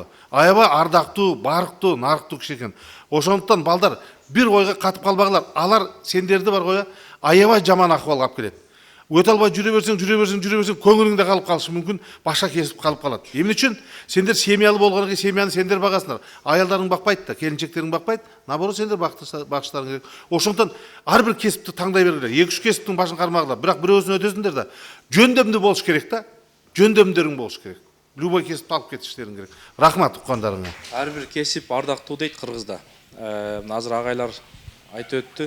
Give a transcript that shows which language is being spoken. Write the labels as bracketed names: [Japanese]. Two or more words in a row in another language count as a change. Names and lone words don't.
[Kyrgyz] Аябай ардактуу, барктуу, нарктуу киши экен. Ошондуктан балдар бир ойга катып калбагыла. Алар сендерди бар коя аябай жаман акыбалга алып келет. Өтө албай жүрө берсең, көңүлүңдө калып калышы мүмкүн, башка кесип калып калат. Эмне үчүн? Сендер семьялуу болгондон кийин семьяны сендер багасыңдар. Аялдарың бакпайт да, келинчектериң бакпайт. Наоборот, сендер бакыштарың керек. Ошондуктан ар бир кесипти таңдай бергиле. 2-3 кесиптин башын кармагыла. Бирок бирөөсүн өтөсүңдер да. Жөндөмдүү болуш керек да. Жөндөмдөрүң болуш керек. Любой кесипти алып кетиштериң керек. Рахмат уккандарыңа. Ар бир кесип ардактуу дейт кыргызда. Азыр агайлар айтып өттү.